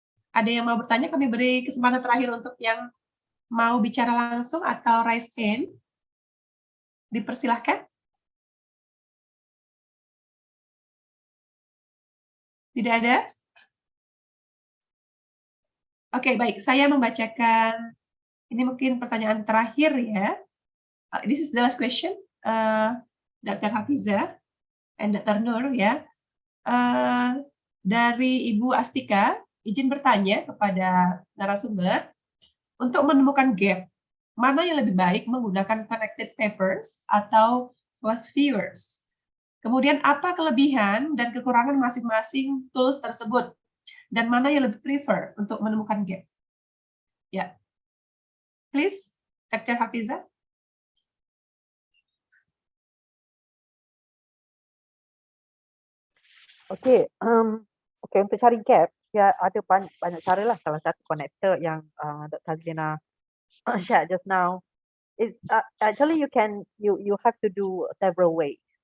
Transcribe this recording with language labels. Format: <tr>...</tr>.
<id>Ada yang mau bertanya, kami beri kesempatan terakhir untuk yang mau bicara langsung atau</id> <en>raise hand.</en> <id>Dipersilahkan. Tidak ada? Oke, baik. Saya membacakan, ini mungkin pertanyaan terakhir ya.</id> <en>This is the last question, Dr.</en> <id>Hafizah and Dr. Nur ya. Dari Ibu Astika, izin bertanya kepada narasumber, untuk menemukan gap, mana yang lebih baik menggunakan connected papers atau fast viewers? Kemudian apa kelebihan dan kekurangan masing-masing tools tersebut? Dan mana yang lebih prefer untuk menemukan gap? Ya,</id> <en>please,</en> <id>Dr. Hafizah.</id> <ms>Okay, untuk cari gap, ya ada banyak cara lah. Salah satu connector yang Dr.</ms> <en>Hazlina shared just now is actually you have to do several ways.</en>